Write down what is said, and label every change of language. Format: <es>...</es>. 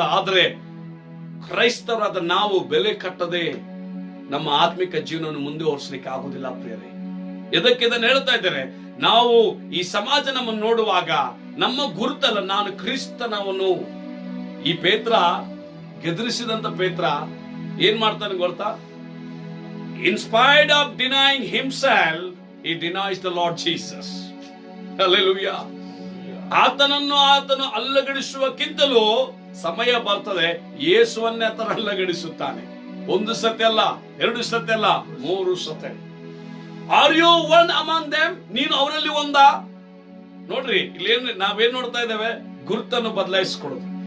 <kn>ಆದ್ರೆ ಕ್ರೈಸ್ತರಾದ ನಾವು ಬೆಲೆ ಕಟ್ಟದೆ ನಮ್ಮ ಆತ್ಮಿಕ ಜೀವನವನ್ನು ಮುಂದುವರಿಸಲಿಕ್ಕೆ ಆಗುದಿಲ್ಲ ಪ್ರಿಯರೇ. ಇದಕ್ಕೆ ಇದನ್ನು ಹೇಳ್ತಾ ಇದ್ದಾರೆ. ನಾವು ಈ ಸಮಾಜ ನಮ್ಮನ್ನು ನೋಡುವಾಗ ನಮ್ಮ ಗುರುತಲ್ಲ, ನಾನು ಕ್ರಿಸ್ತನವನು. ಈ ಪೇತ್ರ, ಗೆದರಿಸಿದಂತ ಪೇತ್ರ ಏನ್ ಮಾಡ್ತಾನೆ ಗೊತ್ತಾ?</kn> <en>Inspired of denying himself, he denies the Lord Jesus. Hallelujah.</en> <kn>ಆತನನ್ನು ಆತನು ಅಲ್ಲಗಡಿಸುವಕ್ಕಿಂತಲೂ ಸಮಯ ಬರ್ತದೆ ಯೇಸುವನ್ನೇ ಆತನ ಅಲ್ಲಗಡಿಸುತ್ತಾನೆ. ಒಂದು ಸತಿ ಅಲ್ಲ, ಎರಡು ಸತಿ ಅಲ್ಲ, 3 ಸತಿ.</kn> <en>Are you one among them?</en> <kn>ನೀನು ಅವರಲ್ಲಿ ಒಂದ? ನೋಡ್ರಿ, ಇಲ್ಲಿ ನಾವೇನ್ ನೋಡ್ತಾ ಇದ್ದೇವೆ? ಗುರುತನ್ನು ಬದಲಾಯಿಸಿಕೊಳ್ಳೋದು.</kn>